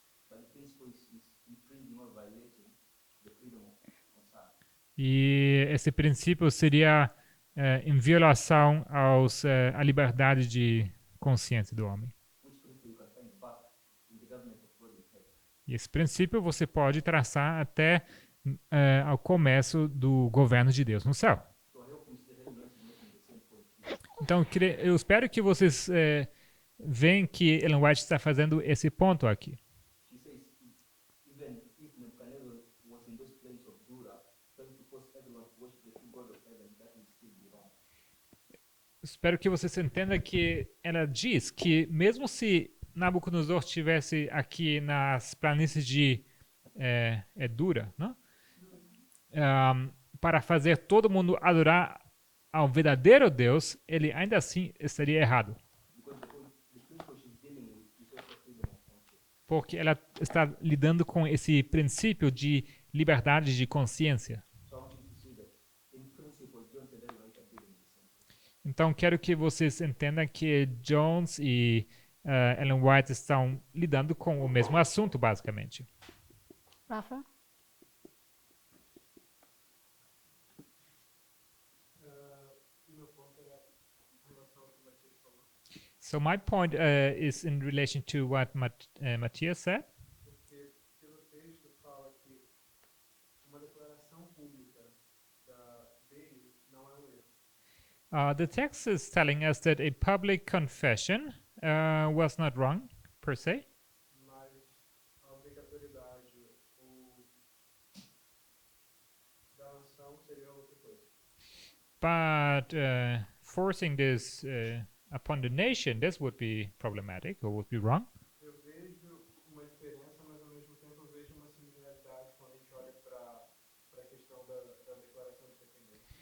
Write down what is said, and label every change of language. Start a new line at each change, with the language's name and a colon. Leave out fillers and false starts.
English: But the principle is infringing or violating the freedom of concern.
Portuguese: E esse princípio seria em violação à liberdade de consciência do homem.
English: Which principle you can find back in the government of God in heaven.
Portuguese: E esse princípio você pode traçar até ao começo do governo de Deus no céu.
English: So I hope Mr. Helen White is making the same point here.
Portuguese: Então, eu espero que vocês veem que Ellen White está fazendo esse ponto aqui.
English: She says, even if Nebuchadnezzar was in those plains of Dura, trying to force everyone to worship the true God of heaven, that would still be wrong.
Portuguese: Espero que vocês entendam que ela diz que mesmo se Nabucodonosor estivesse aqui nas planícies de Dura, não? Para fazer todo mundo adorar ao verdadeiro Deus, ele ainda assim estaria errado.
English: Because the principle she's dealing with is also freedom of conscience.
Portuguese: Porque ela está lidando com esse princípio de liberdade de consciência.
English: So I want you to see that in principle, John and Ellen White are dealing with the same thing.
Portuguese: Então, quero que vocês entendam que Jones e Ellen White estão lidando com o mesmo assunto, basicamente. Rafa? Meu ponto era em relação ao que o Matias falou.
English: So my point is in relation to what Matthias said.
Portuguese: Porque pelo texto fala que uma declaração pública dele não é erro.
English: The text is telling us that a public confession was not wrong, per se,
Portuguese: Mas a obrigatoriedade ou da ação seria outra coisa.
English: but forcing this upon the nation, this would be problematic or would be wrong.
Portuguese: Eu vejo uma diferença, mas ao mesmo tempo eu vejo uma similaridade quando a gente olha para a questão da declaração de independência.